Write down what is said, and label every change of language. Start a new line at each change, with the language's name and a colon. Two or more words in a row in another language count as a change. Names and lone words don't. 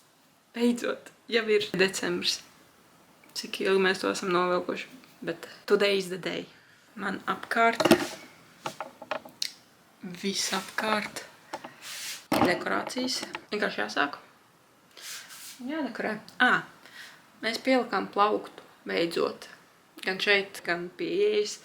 Latvian: Beidzot, jau ir decembris. Cik ilgi mēs to esam novilkuši, bet
English: today is the day.
Latvian: Man apkārt, visapkārt dekorācijas. Vienkārši jāsāk. Jādekorē. Mēs pielikām plauktu, beidzot. Gan šeit, gan pie ieejas.